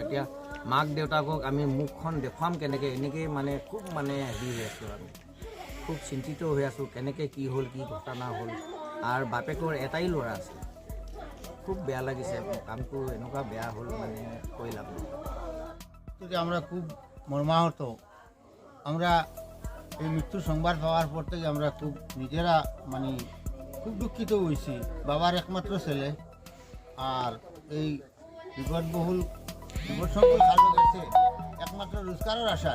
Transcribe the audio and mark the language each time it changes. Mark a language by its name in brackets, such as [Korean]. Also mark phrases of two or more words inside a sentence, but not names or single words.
[Assamese] এতিয়া মাক দেউতাকক আমি মুখখন দেখুৱাম কেনেকৈ, এনেকৈ মানে খুব মানে হেৰি হৈ আছোঁ, আমি খুব চিন্তিত হৈ আছোঁ, কেনেকৈ কি হ'ল, কি ঘটনা হ'ল। আৰু বাপেকৰ এটাই ল'ৰা আছে, খুব বেয়া লাগিছে, কামটো এনেকুৱা বেয়া হ'ল মানে কৈ লাভ নাই। [Bangla] আমরা খুব মর্মাহত। আমরা এই মৃত্যুর সংবাদ পাওয়ার পর থেকে আমরা খুব নিজেরা মানে খুব দুঃখিত হয়েছি। বাবার একমাত্র ছেলে, আর এই বিপদবহুল বিপদসংকুল কাজে গেছে একমাত্র রোজগারের আশায়।